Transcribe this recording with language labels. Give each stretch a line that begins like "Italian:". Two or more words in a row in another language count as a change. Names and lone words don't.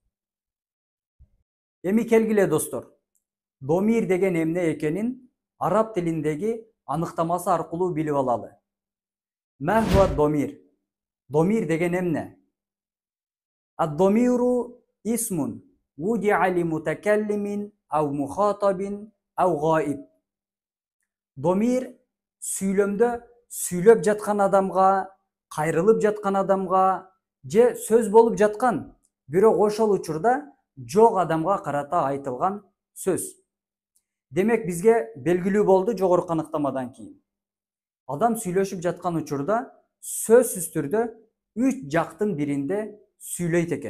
Kyrgyz: Эми келгиле достор. Домир деген эмне экенин араб тилиндеги аныктамасы аркылуу билип алалы.
Arabic: ما هو الضمير?
Kyrgyz: Домир деген эмне?
Arabic: الضمير اسم وضع لمتكلم أو مخاطب أو غائب.
Kyrgyz: Домир сүйлөмдө сүйлөп жаткан адамга, кайрылып жаткан адамга же сөз болуп жаткан, бирок ошол учурда жок адамга карата айтылган сөз. Демек бизге белгилүү болду жогорку аныктамадан кийин. Адам сүйлөшүп жаткан учурда сөзсүз түрдө 3 жактын биринде сүйлөйт экен.